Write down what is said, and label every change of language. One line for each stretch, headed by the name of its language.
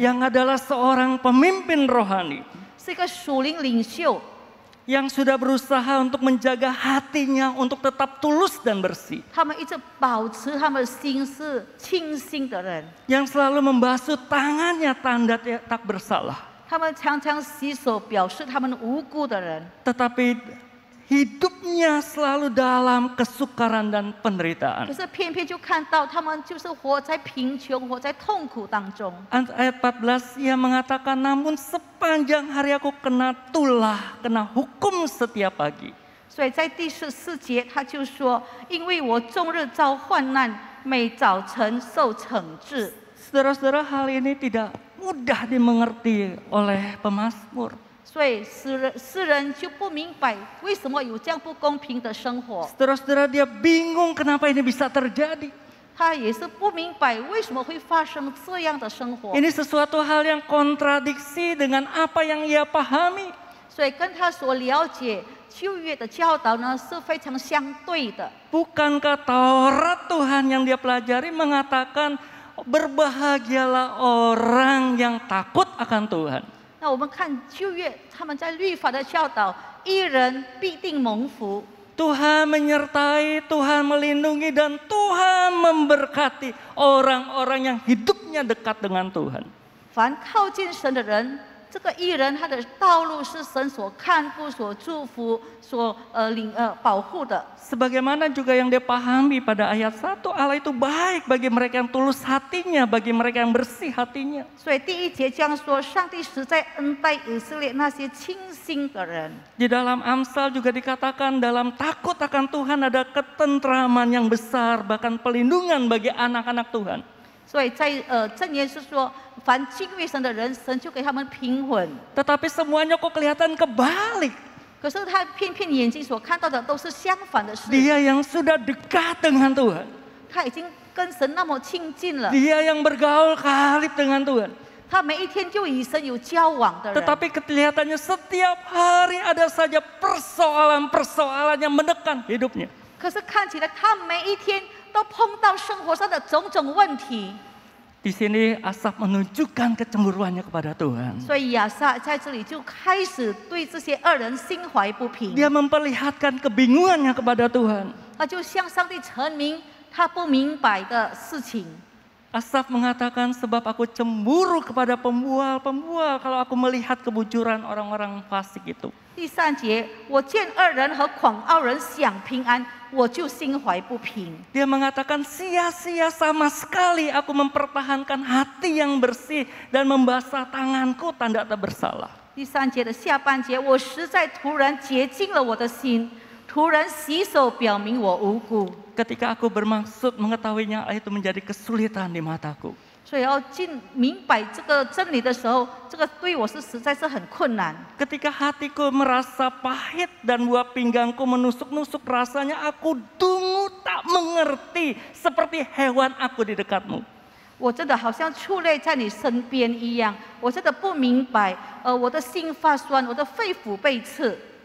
Indonesian: yang adalah seorang pemimpin rohani,
Chinese: 是一个属灵领袖，
Indonesian: yang sudah berusaha untuk menjaga hatinya untuk tetap tulus dan bersih,
Chinese: 他们一直保持他们的心是清新的人，
Indonesian: yang selalu membasuh tangannya tanda tak bersalah,
Chinese: 他们常常洗手表示他们无辜的人，
Indonesian: tetapi hidupnya selalu dalam kesukaran dan penderitaan.
Chinese: 可是偏偏就看到他们就是活在贫穷、活在痛苦当中。
Indonesian: Ayat 14 ia mengatakan, namun sepanjang hari aku kena tulah, kena hukum setiap pagi.
Chinese: 所以在第14节他就说：“因为我终日遭患难，每早晨受惩治。”
Indonesian: Saudara-saudara, hal ini tidak mudah dimengerti oleh pemazmur.
Chinese: 所以诗人就不明白为什么有这样不公平的生活，
Indonesian: Saudara-saudara, dia bingung kenapa ini bisa terjadi.
Chinese: 他也是不明白为什么会发生这样的生活，
Indonesian: Ini sesuatu hal yang kontradiksi dengan apa yang ia pahami.
Chinese: 所以跟他所了解旧约的教导呢是非常相对的。
Indonesian: Bukankah Taurat Tuhan yang dia pelajari mengatakan berbahagialah orang yang takut akan Tuhan.
Chinese: 那我们看旧约，他们在律法的教导，义人必定蒙福。
Indonesian: Tuhan menyertai, Tuhan melindungi, dan Tuhan memberkati orang-orang yang hidupnya dekat dengan Tuhan.
Chinese: 凡靠近神的人，这个义人他的道路是神所看顾、所祝福、所保护的。
Indonesian: Sebagaimana juga yang dia pahami pada ayat 1, Allah itu baik bagi mereka yang tulus hatinya, bagi mereka yang bersih hatinya.
Chinese: 所以第1节这样说：上帝实在恩待以色列那些清心的人。
Indonesian: Di dalam Amsal juga dikatakan dalam takut akan Tuhan ada ketentraman yang besar, bahkan pelindungan bagi anak-anak Tuhan.
Chinese: 所以在箴言是说，凡敬畏神的人，神就给他们平稳。
Indonesian: Tetapi semuanya kok kelihatan kebalik.
Chinese: 可是他偏偏眼睛所看到的都是相反的事。
Indonesian: Dia yang sudah dekat dengan Tuhan.
Chinese: 他已经跟神那么亲近了，
Indonesian: Dia yang bergaul karib dengan Tuhan.
Chinese: 他每一天就与神有交往的人。
Indonesian: Tetapi kelihatannya setiap hari ada saja persoalan-persoalan yang menekan hidupnya.
Chinese: 可是看起来他每一天都碰到生活上的种种问题。
Indonesian: Di sini Asaf menunjukkan kecemburuannya kepada Tuhan.
Chinese: 所以亚萨在这里就开始对这些恶人心怀不平，
Indonesian: Dia memperlihatkan kebingungannya kepada Tuhan.
Chinese: 他就向上帝陈明他不明白的事情。
Indonesian: Asaf mengatakan, sebab aku cemburu kepada pembual-pembual kalau aku melihat kebujuran orang-orang fasik itu.
Chinese: 第3节，我见恶人和狂傲人享平安，我就心怀不平。
Indonesian: Dia mengatakan, sia-sia sama sekali aku mempertahankan hati yang bersih dan membasah tanganku tanda tak bersalah.
Chinese: 第3节的下半节，我实在突然洁净了我的心，突然洗手表明我无辜。
Indonesian: Ketika aku bermaksud mengetahuinya, itu menjadi kesulitan di mataku.
Chinese: 所以要明白这个真理的时候，这个对我是实在是很困难。
Indonesian: Ketika hatiku merasa pahit dan buah pinggangku menusuk-nusuk, rasanya aku dungu tak mengerti seperti hewan aku di dekatmu.
Chinese: 我真的好像畜类在你身边一样，我真的不明白，我的心发酸，我的肺腑被刺。